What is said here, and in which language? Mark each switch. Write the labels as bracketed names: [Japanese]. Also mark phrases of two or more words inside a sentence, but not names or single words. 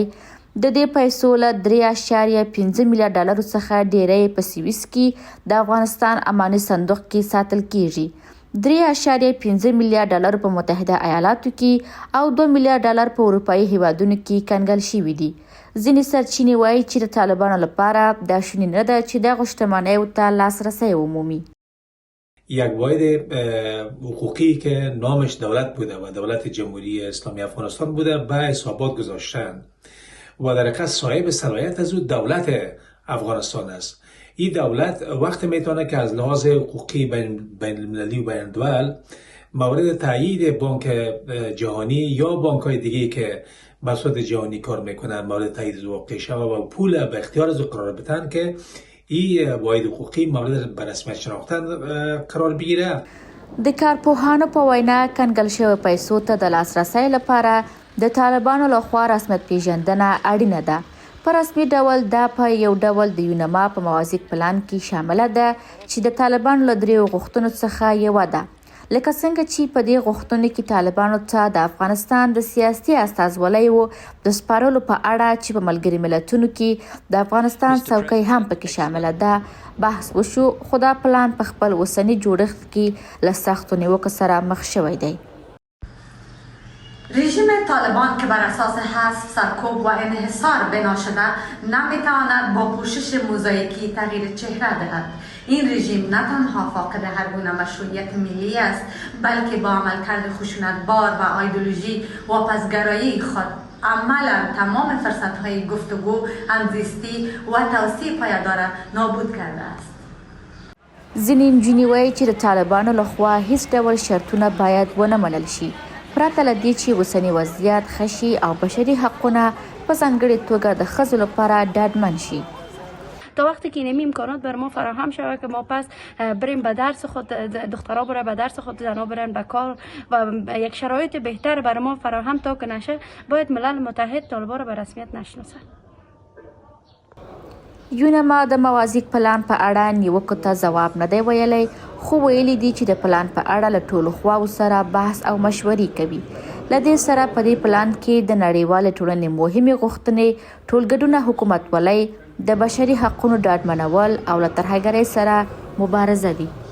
[Pashto] د دې پیسو له 3.5 میلیارده ډالرو څخه ډیری په سویس کې د افغانستان اماني صندوق کې ساتل کیږي. 3.5 میلیارده ډالر په متحده ایالاتو کې او 2 میلیارده ډالر په اروپایي هیوادونو کې کنګل شوي دي. ځینې سرچینې وایي چې د طالبانو لپاره دا شونې نه ده چې دغو شتمنیو ته لاسرسی ومومي. [Persian] یک واحد حقوقی که نامش دولت بوده و دولت جمهوری اسلامی افغانستان بوده به حسابات گذاشتن و در حقیقت صاحب صلاحیت از او دولت افغانستان است. این دولت وقت میتونه که از لحاظ حقوقی بین المللی و بین الدول مورد تایید بانک جهانی یا بانک های دیگه که به صورت جهانی کار میکنن مورد تایید واقع شود و پول به اختیار از قرار بدن که این واحد حقوقی مورد به رسمیت شناختن قرار بگیره. [Pashto] د کارپوهانو په وینا کنګل شویو پیسو ته د لاسرسي لپاره د طالبانو لخوا رسمیت پیژندنه اړینه ده. په رسمي ډول دا په یو ډول د یونما په موازیک پلان کې شامله ده چې د طالبانو له 3 غوښتنو څخه یوه ده. لکه څنګه چې په دې غوښتنو کې طالبانو ته د افغانستان د سیاسي استازولۍ و د سپارلو په اړه چې په ملګري ملتونو کې د افغانستان څوکۍ هم پکې شامله ده بحث وشو، خو دا پلان په خپل اوسني جوړښت کې له سختو نیوکو سره مخ شوی دی. [Persian] رژیم طالبان که بر اساس حذف، سرکوب و انحصار بنا شده نمیتواند با پوشش موزاییکی تغییر چهره دهد. این رژیم نه تنها فاقد هر گونه مشروعیت ملی است، بلکه با عملکرد خشونتبار و ایدئولوژی واپسگرایی خود عملا تمام فرصت‌های گفتگو، همزیستی و توسعه پایدار نابود کرده است. [Pashto] ځینې نجونې وایي چې د طالبانو لخوا هیڅ ډول شرطونه باید ونه منل شي، پرته له دې چې اوسنی وضعیت ښه شي او بشري حقونه په ځانګړې توګه د ښځو لپاره ډاډمن شي. [Persian] تا وقتی که این امکانات بر ما فراهم شود که ما پس بریم به درس خود، دخترها برن به درس خود، زنها برن به کار و یک شرایط بهتر بر ما فراهم تا که نشه، باید ملل متحد طالبان را به رسمیت نشناسد. [Pashto] یونما د موازیک پلان په اړه نیوکو ته ځواب نه دی ویلی، خو ویلي دي چې د پلان په اړه له ټولو خواو سره بحث او مشورې کوي. له دې سره په دې پلان کې د نړیوالې ټولنې مهمې غوښتنې، ټولګډونه حکومتولۍ، د بشري حقونو ډاډمنول او له ترهګرۍ سره مبارزه دي.